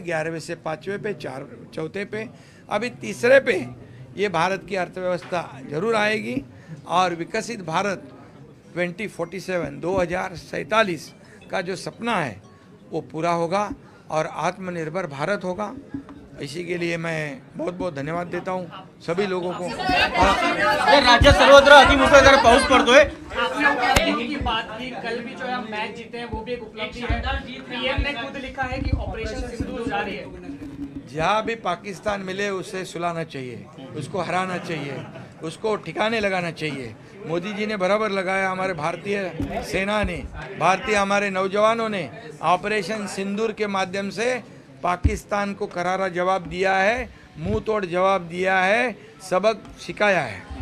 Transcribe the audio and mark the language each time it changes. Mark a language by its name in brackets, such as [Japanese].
[Hindi] 11वें से 5वें पे, 4थे पे, अभी 3रे पे ये भारत की अर्थव्यवस्था जरूर आएगी और विकसित भारत 2047 का जो सपना है वो पूरा होगा और आत्मनिर्भर भारत होगा. इसी के लिए मैं बहुत बहुत धन्यवाद देता हूँ सभी लोगों को. [Marathi] राज्यात सर्वत्र अतिमुसळधार पाऊस पडतोय. [Hindi] आपने की बात की, कल भी जो है मैच जीते हैं वो भी एक उपलब्धि है. PM ने खुद लिखा है कि ऑपरेशन सिंदूर जारी है. जहाँ भी पाकिस्तान मिले उसे सुलाना चाहिए, उसको हराना चाहिए, उसको ठिकाने लगाना चाहिए। मोदी जी ने बराबर लगाया, हमारे भारतीय सेना ने, भारतीय हमारे नौजवानों ने ऑपरेशन सिंदूर के माध्यम से पाकिस्तान को करारा जवाब दिया है, मुंह तोड़ जवाब दिया है, सबक सिखाया है।